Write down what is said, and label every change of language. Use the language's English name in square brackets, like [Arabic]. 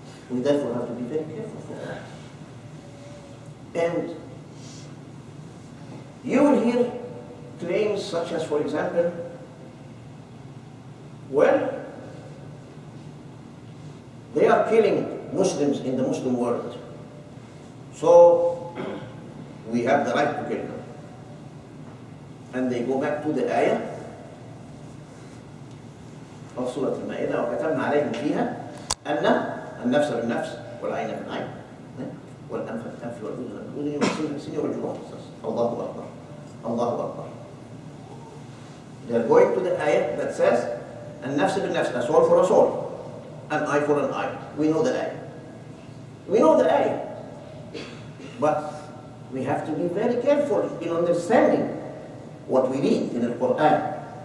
[English] We therefore have to be very careful for that. And you will hear claims such as, for example, well, they are killing Muslims in the Muslim world, so we have the right to kill them. And they go back to the ayah of Surah Al-Ma'idah, [Arabic] وَكَتَبْنَا عَلَيْهِمْ فِيهَا أَنَّ النَّفْسَ بِالنَّفْسِ وَالْعَيْنَ بِالْعَيْنِ وَالْأَنْفَ بِالْأَنْفِ وَالْأُذُنَ بِالْأُذُنِ وَالْجُرُوحَ قِصَاصٌ. Allahu Akbar. Allahu Akbar. [English] They are going to the ayah that says, [Arabic] النَّفْسَ بِالنَّفْسِ, [English] a soul for a soul, an eye for an eye. We know the ayah. We know the ayah. But we have to be very careful in understanding what we read in the Quran.